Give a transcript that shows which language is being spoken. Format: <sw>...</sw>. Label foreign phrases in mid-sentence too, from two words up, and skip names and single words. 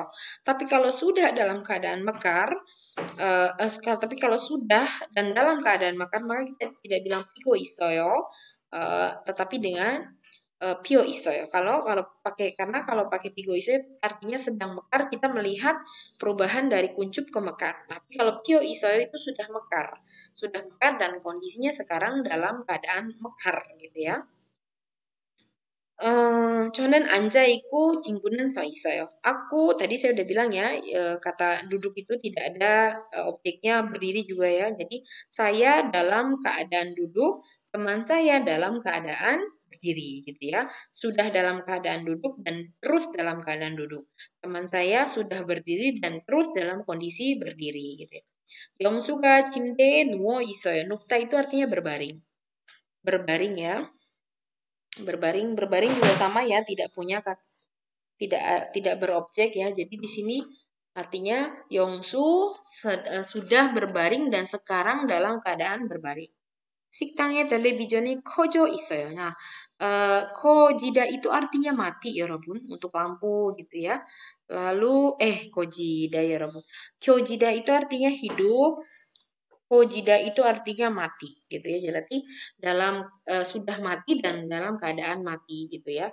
<id>Tapi kalau sudah dalam keadaan mekar, tapi kalau sudah dan dalam keadaan mekar maka kita tidak bilang</id> <ko>피고 있어요,</ko> <id>tetapi dengan</id> <ko>피어 있어요.</ko> <id>Kalau pakai karena kalau pakai</id> <ko>피고 있어요</ko> <id>artinya sedang mekar kita melihat perubahan dari kuncup ke mekar. Tapi kalau</id> <ko>피어 있어요</ko> <id>itu sudah mekar dan kondisinya sekarang dalam keadaan mekar gitu ya.</id> <ko>저는 앉아 있고 친구는 서 있어요.</ko> <id>Aku tadi saya udah bilang ya, kata duduk itu tidak ada objeknya berdiri juga ya. Jadi saya dalam keadaan duduk, teman saya dalam keadaan berdiri gitu ya. Sudah dalam keadaan duduk dan terus dalam keadaan duduk. Teman saya sudah berdiri dan terus dalam kondisi berdiri gitu ya.</id> <ko>영수가 침대에 누워 있어요.</ko> <id>눕다 itu artinya berbaring. Berbaring ya. Berbaring juga sama ya, tidak punya tidak berobjek ya. Jadi di sini artinya Yongsu sudah berbaring dan sekarang dalam keadaan berbaring.</id> <ko>식당에 텔레비전이 켜져 있어요.</ko> <id>Nah, kojida itu artinya mati ya, Robun, untuk lampu gitu ya. Lalu kojida ya, Robun. Kyojida itu artinya hidup. Kojida itu artinya mati gitu ya. Jadi dalam sudah mati dan dalam keadaan mati gitu ya.</id>